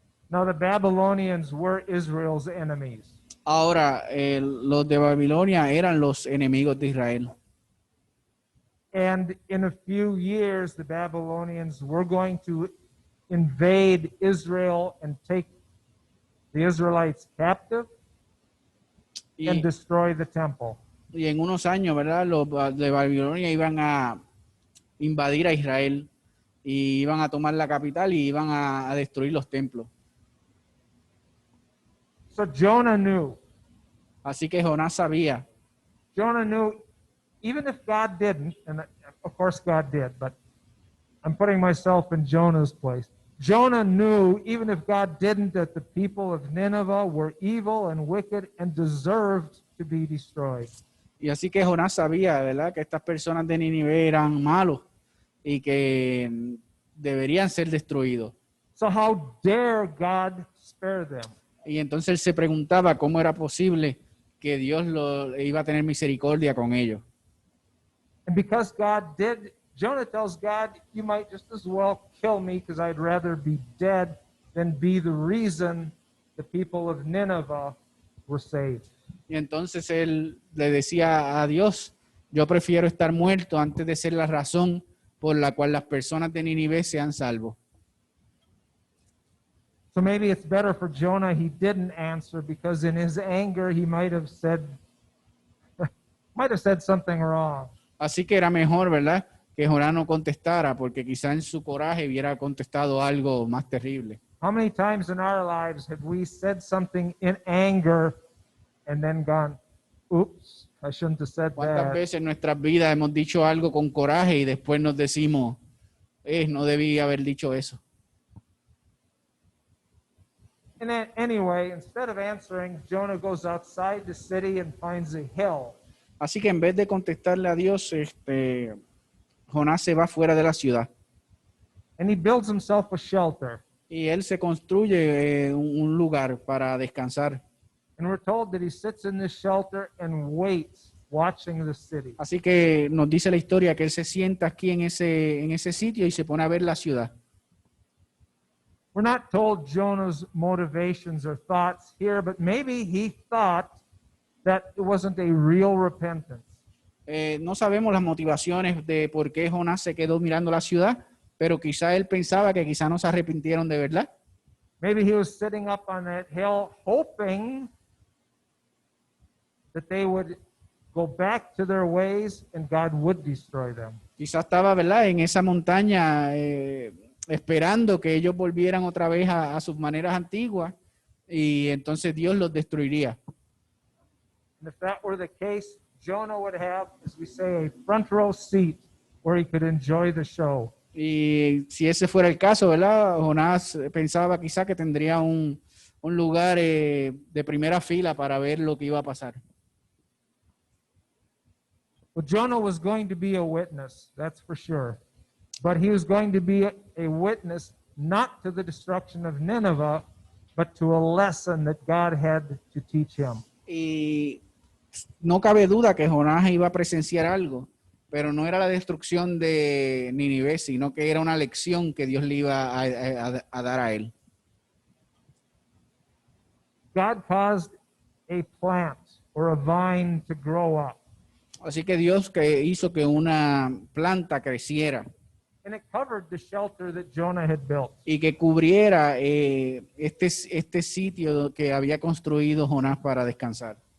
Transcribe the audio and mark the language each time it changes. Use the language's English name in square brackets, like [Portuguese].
[English] Now the Babylonians were Israel's enemies. [Spanish] Ahora, los de Babilonia eran los enemigos de Israel. [English] And in a few years, the Babylonians were going to invade Israel and take the Israelites captive and [Spanish] Y, [English] destroy the temple. [Spanish] y en unos años, ¿verdad? Los de Babilonia iban a invadir a Israel y iban a tomar la capital y iban a destruir los templos. [English] So Jonah knew. [Spanish] Así que Jonás sabía. [English] Jonah knew, even if God didn't, and of course God did, but I'm putting myself in Jonah's place. Jonah knew, even if God didn't, that the people of Nineveh were evil and wicked and deserved to be destroyed. [Spanish] Y así que Jonás sabía, ¿verdad? Que estas personas de Nínive eran malos y que deberían ser destruidos. [English] So how dare God spare them? [Spanish] Y entonces él se preguntaba cómo era posible que Dios iba a tener misericordia con ellos. [English] And because God did, Jonah tells God, you might just as well kill me because I'd rather be dead than be the reason the people of Nineveh were saved. [Spanish] Y entonces él le decía a Dios, yo prefiero estar muerto antes de ser la razón por la cual las personas de Nínive sean salvos. [English] So maybe it's better for Jonah he didn't answer because in his anger he might have said something wrong. [Spanish] Así que era mejor, ¿verdad?, que Jonás no contestara, porque quizá en su coraje hubiera contestado algo más terrible. [English] How many times in our lives have we said something in anger and then gone, oops, I shouldn't have said [Spanish] ¿Cuántas [English] that? [Spanish] veces en nuestras vidas hemos dicho algo con coraje y después nos decimos, no debí haber dicho eso? [English] And then, anyway, instead of answering, Jonah goes outside the city and finds a hill. [Spanish] Así que en vez de contestarle a Dios, Jonás se va fuera de la ciudad [English] And he builds himself a shelter. [Spanish] y él se construye un lugar para descansar. [English] And we're told that he sits in this shelter and waits, watching the city. [Spanish] Así que nos dice la historia que él se sienta aquí en ese sitio y se pone a ver la ciudad. [English] We're not told Jonah's motivations or thoughts here, but maybe he thought that it wasn't a real repentance. [Spanish] No sabemos las motivaciones de por qué Jonás se quedó mirando la ciudad, pero quizá él pensaba que quizá no se arrepintieron de verdad. [English] Maybe he was sitting up on that hill hoping that they would go back to their ways and God would destroy them. [Spanish] Quizás estaba, ¿verdad?, en esa montaña esperando que ellos volvieran otra vez a sus maneras antiguas y entonces Dios los destruiría. [English] And if that were the case, Jonah would have, as we say, a front row seat where he could enjoy the show. [Spanish] Y si ese fuera el caso, ¿verdad? Jonás pensaba quizá que tendría un lugar de primera fila para ver lo que iba a pasar. [English] Well, Jonah was going to be a witness, that's for sure. But he was going to be a witness not to the destruction of Nineveh, but to a lesson that God had to teach him. [Spanish] Y no cabe duda que Jonás iba a presenciar algo, pero no era la destrucción de Nínive, sino que era una lección que Dios le iba a dar a él. [English] God caused a plant or a vine to grow up, [Spanish] Así que Dios que hizo que una planta creciera [English] and it covered the shelter that Jonah had built. [Spanish] y que cubriera este sitio que había construido Jonás para descansar.